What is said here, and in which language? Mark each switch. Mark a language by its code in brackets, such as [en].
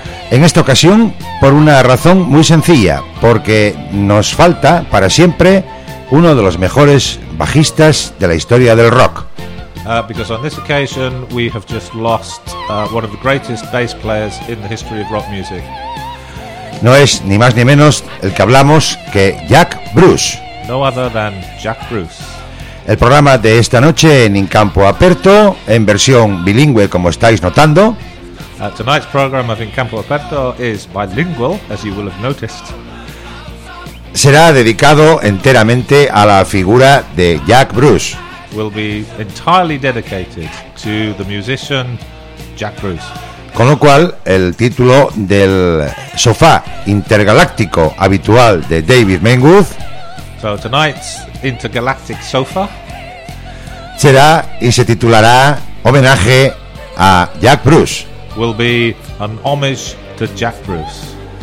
[es] En esta ocasión, por una razón muy sencilla, porque nos falta para siempre uno de los mejores bajistas de la historia del rock. [en] Because on this occasion we have just lost one of the greatest bass players in the history of rock music. [es] No es ni más ni menos el que hablamos que Jack Bruce. [en] No other than Jack Bruce. [es] El programa de esta noche en In Campo Aperto, en versión bilingüe, como estáis notando. [en] Tonight's program of In Campo Aperto is bilingual, as you will have noticed. [es] Será dedicado enteramente a la figura de Jack Bruce. [en] Will be entirely dedicated to the musician Jack Bruce. [es] Con lo cual, el título del sofá intergaláctico habitual de David Menguth. [en] So tonight's intergalactic sofa [es] será y se titulará homenaje a Jack Bruce. [en] Will be an homage to Jack Bruce.